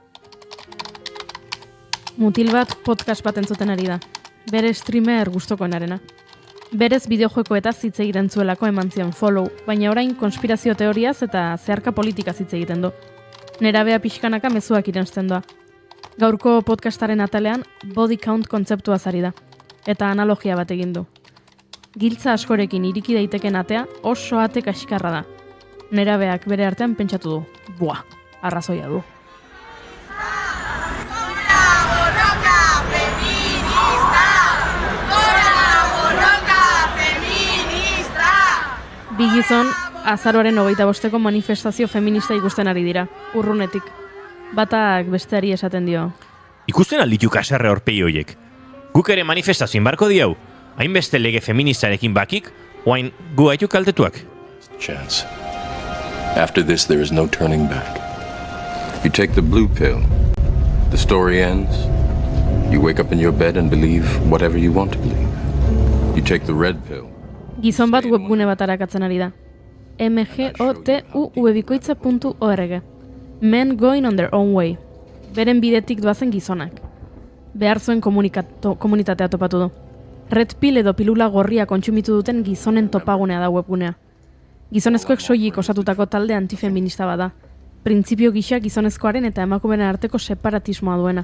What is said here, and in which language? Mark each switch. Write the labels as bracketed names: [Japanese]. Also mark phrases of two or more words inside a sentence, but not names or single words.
[Basque] Mutil bat podcast bat entzuten ari da. Bere streamer gustokoenarena. Berez bideojokoetaz hitz egiten zuelako eman zion follow, baina orain konspirazio teoriaz eta zeharka politikaz hitz egiten du. Nerabea pixkanaka mezuak irensten doa. Gaurko podcastaren atalean [English] body count [Basque] kontzeptua zari da, eta analogia bat egin du. Giltza askorekin iriki daiteken atea oso ate kaskarra da. Nerabeak bere artean pentsatu du. Buah, arrazoia du. Bi gizon, azaroaren 25ko manifestazio feminista ikusten ari dira, urrunetik. Batak besteari esaten dio. Ikusten alditu kasarre horpei hoiek. Guk ere manifestazioin barko diau. Hainbeste lege feministarekin bakik, oain gu haitu kaltetuak. [English] Chance. After this there is no turning back. You take the blue pill. The story ends. You wake up in your bed and believe whatever you want to believe. You take the red pill. [Basque] Gizon bat webgune bat arakatzen ari da. mgotuvbikoitza.org. [English] Men going on their own way. [Basque] Beren bidetik doazen gizonak. Behar zuen komunitatea topatu du. [English] Red pill [Basque] edo pilula gorria kontsumitu duten gizonen topagunea da webgunea. Gizonezkoek soilik osatutako talde antifeminista bada. Printzipio gisa gizonezkoaren eta emakumeen arteko separatismoa duena.